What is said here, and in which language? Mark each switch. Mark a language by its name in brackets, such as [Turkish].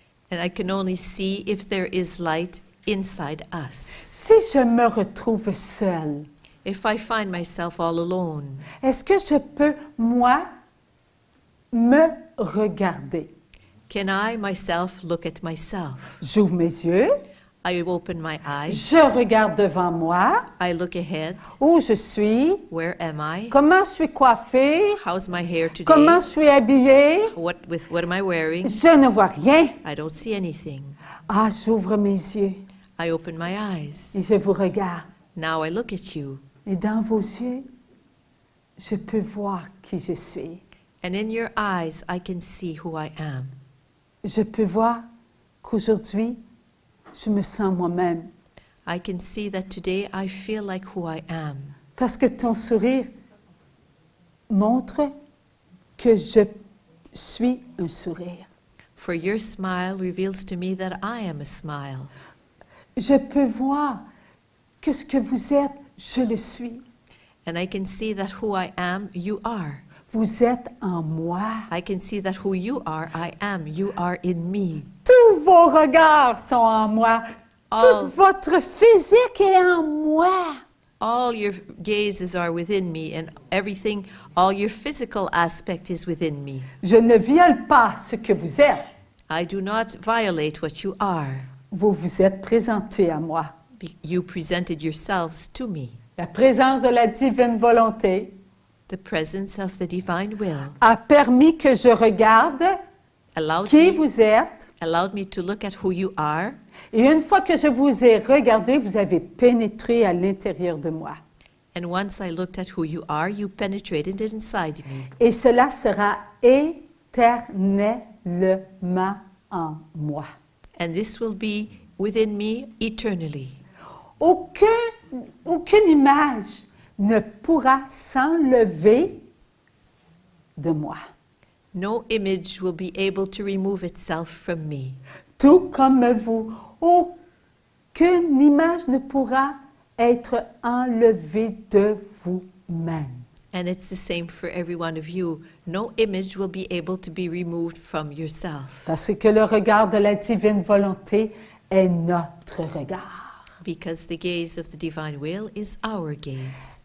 [English] And I can only see if there is light inside us. [French] Si je me retrouve seule, [English] If I find myself all alone, [French] est-ce que je peux, moi, me regarder? [English] can I myself look at myself? [French] J'ouvre mes yeux, [English] I open my eyes, [French] je regarde devant moi, [English] I look ahead. [French] où je suis, [English] Where am I? [French] comment je suis coiffée, [English] How's my hair today? [French] comment je suis habillée. [English] What am I wearing? [French] Je ne vois rien. [English] I don't see anything. [French] Ah, j'ouvre mes yeux [English] I open my [French] et [English] eyes. [French] je vous regarde. [English] Now I look at you. [French] Et dans vos yeux, je peux voir qui je suis. [English] And in your eyes, I can see who I am. [French] Je peux voir qu'aujourd'hui, je me sens moi-même. [English] I can see that today I feel like who I am. [French] Parce que ton sourire montre que je suis un sourire. [English] For your smile reveals to me that I am a smile. [French] Je peux voir que ce que vous êtes, je le suis. [English] And I can see that who I am, you are. [French] Vous êtes en moi. [English] I can see that who you are, I am. You are in me. [French] Tous vos regards sont en moi. [English] All- [French] Tout votre physique est en moi. [English] All your gazes are within me, and everything, all your physical aspect is within me. [French] Je ne viole pas ce que vous êtes. [English] I do not violate what you are. [French] Vous vous êtes présenté à moi. [English] You presented yourselves to me. [French] La présence de la divine volonté [English] The presence of the divine will [French] a permis que je regarde [English] allowed [French] qui [English] me, [French] vous êtes. [English] allowed me to look at who you are. [French] Et une fois que je vous ai regardé, vous avez pénétré à l'intérieur de moi. [English] And once I looked at who you are, you penetrated inside me. [French] Et cela sera éternellement en moi. [English] And this will be within me eternally. [French] Aucune image ne pourra s'enlever de moi. [English] No image will be able to remove itself from me. [French] Tout comme vous, aucune image ne pourra être enlevée de vous-même. [English] And it's the same for every one of you. No image will be able to be removed from yourself. [French] Parce que le regard de la divine volonté est notre regard. [English] Because the gaze of the divine will is our gaze.